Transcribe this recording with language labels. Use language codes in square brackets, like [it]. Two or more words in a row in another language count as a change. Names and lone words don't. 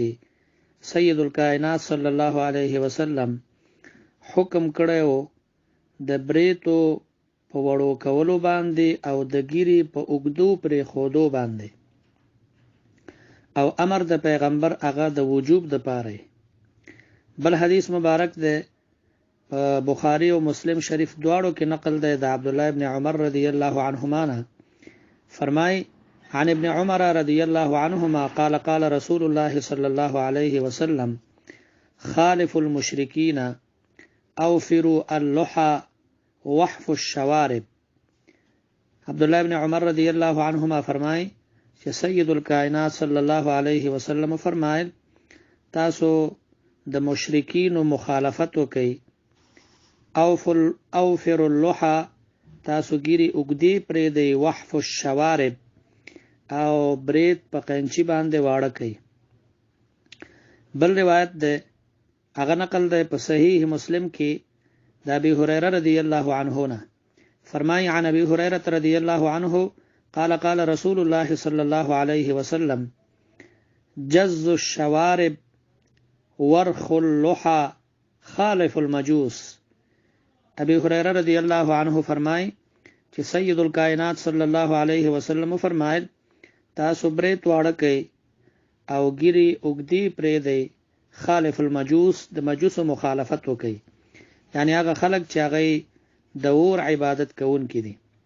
[ps] سید الکائنات [ar] صلی الله علیه وسلم [ps] حکم کړی د بریتو په وړو کولو باندې او د ګیرې په اوږدو پرېښودو باندې، او امر د پیغمبر هغه د وجوب د پاره. بل حدیث مبارک دی په بخاری او مسلم شریف دواړو کې نقل دی د عبدالله ابن عمر [ar] رضی الله عنهما [ps] نه. [ar] فرمای عن ابن عمر رضی الله عنهما قال قال رسول الله صلی الله علیه وسلم خالف المشرکین اوفروا اللحى وحفوا الشوارب. [ps] عبدالله ابن عمر [ar] رضی الله عنهما [ps] فرمای چې سید الکائنات [ar] صلی الله علیه وسلم [ps] فرمایل تاسو د مشرکینو مخالفت وکئ. [ar] اوفر اللحى [ps] تاسو ګیرې اوږدې پرېږدئ. [ar] وحفوا الشوارب [ps] او برید په قینچي باندې واړه کوي. بل روایت ده هغه نقل ده په صحیح مسلم کې د ابي هريره [ar] رضی الله عنه [ps] نه. [ar] فرمایي عن ابي هريره رضی الله عنه قال قال رسول الله صلى الله عليه وسلم جز الشوارب ورخ اللحى خالف المجوس. [ps] ابي هريره [ar] رضی الله عنه [ps] فرمایي چې سید الکائنات [ar] صلی الله علیه وسلم [ps] فرمایل تاسو برید واړه کوئ او ګیرې اوږدې پرېږدئ. [ar] خالف المجوس [ps] د مجوسو مخالفت وکئ، یعنی هغه خلک چې هغوی د اور عبادت کوونکي دي.